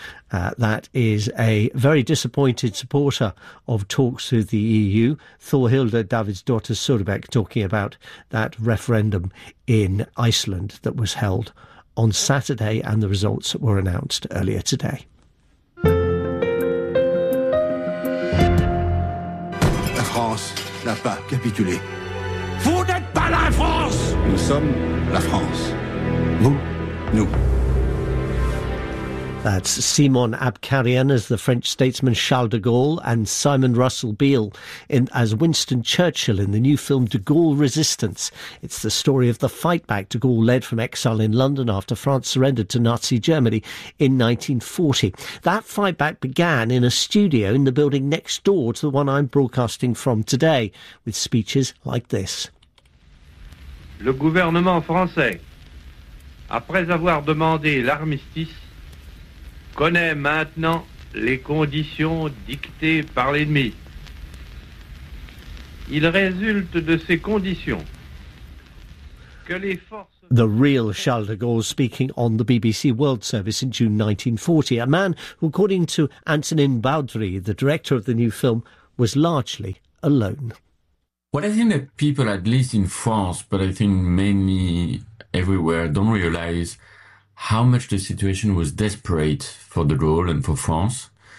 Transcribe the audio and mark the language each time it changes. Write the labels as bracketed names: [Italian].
[English] That is a very disappointed supporter of talks with the EU, Thorhilda Davidsdóttir Søbæk, talking about that referendum in Iceland that was held on Saturday and the results were announced earlier today. [French] La France n'a pas capitulé. Vous n'êtes pas la France! Nous sommes la France. Vous, nous. [English] That's Simon Abkarian as the French statesman Charles de Gaulle and Simon Russell Beale as Winston Churchill in the new film De Gaulle Resistance. It's the story of the fight back de Gaulle led from exile in London after France surrendered to Nazi Germany in 1940. That fight back began in a studio in the building next door to the one I'm broadcasting from today, with speeches like this. [French] Le gouvernement français, après avoir demandé l'armistice, connaît maintenant les conditions dictées par l'ennemi. Il résulte de ces conditions que les forces... [English] The real Charles de Gaulle speaking on the BBC World Service in June 1940, a man who, according to Antonin Baudry, the director of the new film, was largely alone. Well, I think that people, at least in France, but I think mainly everywhere, don't realize how much the situation was desperate for de Gaulle and for France.